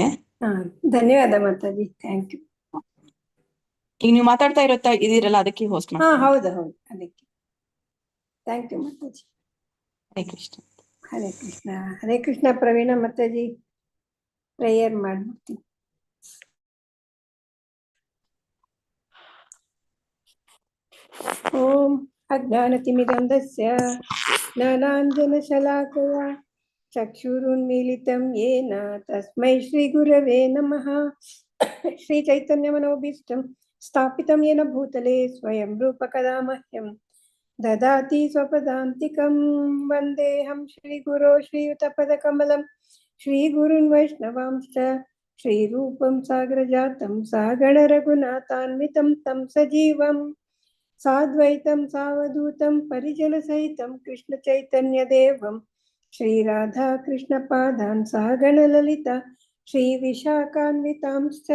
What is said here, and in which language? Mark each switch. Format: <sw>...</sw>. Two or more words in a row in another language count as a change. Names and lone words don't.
<kn>ಹಾ, ಧನ್ಯವಾದ ಮಾತಾಜಿ,</kn> <en>thank you.</en> <kn>ಈಗ ನೀವು ಮಾತಾಡ್ತಾ ಇದೀರಲ್ಲ, ಅದಕ್ಕೆ ಹೋಸ್ಟ್ ಹಾ, ಮಾಡ್ತೀನಿ. ಹೌದು ಅದಕ್ಕೆ</kn> <en>thank you</en> <kn>ಮಾತಾಜಿ.</kn> <sa>ಹರೇ ಕೃಷ್ಣ. ಹರೇ ಕೃಷ್ಣ. ಹರೇ ಕೃಷ್ಣ.</sa> <kn>ಪ್ರವೀಣ ಮಾತಾಜಿ ಪ್ರೇಯರ್ ಮಾಡ್ಬಿಡ್ತೀನಿ.</kn> <sa>ಓಂ ಅಜ್ಞಾನತಿಮಿರಂಧಸ್ಯ ಜ್ಞಾನಾಂಜನಶಲಾಕಯ ಚಕ್ಷುರುನ್ಮೀಲಿತಂ ಯೇನ ತಸ್ಮೈ ಶ್ರೀಗುರವೇ ನಮಃ. ಶ್ರೀಚೈತನ್ಯಮನೋಭೀಷ್ಟಂ ಸ್ಥಾಪಿತಂ ಯೇನ ಭೂತಲೆ ಸ್ವಯಂ ರೂಪಕದಾ ಮಹ್ಯಂ ದದಾತಿ ಸ್ವಪದಾಂತಿಕಂ. ವಂದೇಹಂ ಶ್ರೀಗುರೋ ಶ್ರೀಯುತಪದಕಮಲಂ ಶ್ರೀಗುರುನ್ ವೈಷ್ಣವಾಂಶ್ಚ ಶ್ರೀರೂಪಂ ಸಾಗರಜಾತಂ ಸಹಗಣರಘುನಾಥಾನ್ವಿತಂ तं ಸಜೀವಂ ಸಾದ್ವೈತಂ ಸಾವಧೂತಂ ಪರಿಜನಸಹಿತಂ ಕೃಷ್ಣಚೈತನ್ಯದೇವಂ ಶ್ರೀರಾಧಾಕೃಷ್ಣಪಾದಾನ್ ಸಹಗಣಲಲಿತಾ ಶ್ರೀವಿಶಾಖಾನ್ವಿತಾಂಶ್ಚ.</sa>